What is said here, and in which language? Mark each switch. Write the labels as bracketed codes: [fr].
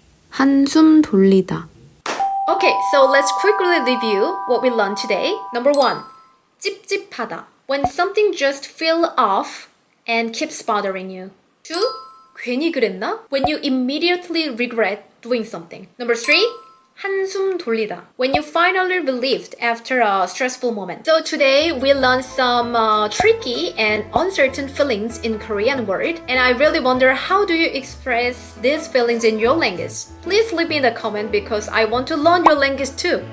[ko] 한숨 돌리다. [en] Okay, so let's quickly review what we learned today. Number 1, 찝찝하다. When something just feels off and keeps bothering you. [ko] 2, 괜히 그랬나? [en] When you immediately regret doing something. Number 3, 한숨 돌리다. When you finally relieved after a stressful moment. So today we learned some tricky and uncertain feelings in Korean word, and I really wonder how do you express these feelings in your language? Please leave me in the comment because I want to learn your language too.